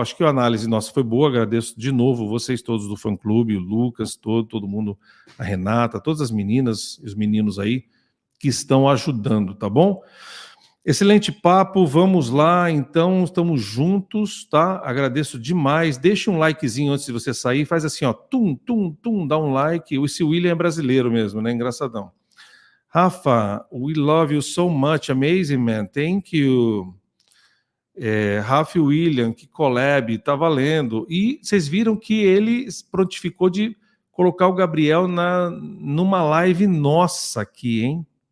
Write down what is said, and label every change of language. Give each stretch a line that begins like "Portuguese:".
Portuguese: Acho que a análise nossa foi boa, agradeço de novo vocês todos do fã-clube, o Lucas, todo mundo, a Renata, todas as meninas e os meninos aí que estão ajudando, tá bom? Excelente papo, vamos lá, então, estamos juntos, tá? Agradeço demais, deixa um likezinho antes de você sair, faz assim, ó, dá um like, esse William é brasileiro mesmo, né, engraçadão.
English: Rafa, we love you so much, amazing, man, thank you.
Portuguese: Rafa e William, que collab, tá valendo. E vocês viram que ele prontificou de colocar o Gabriel numa live nossa aqui, hein?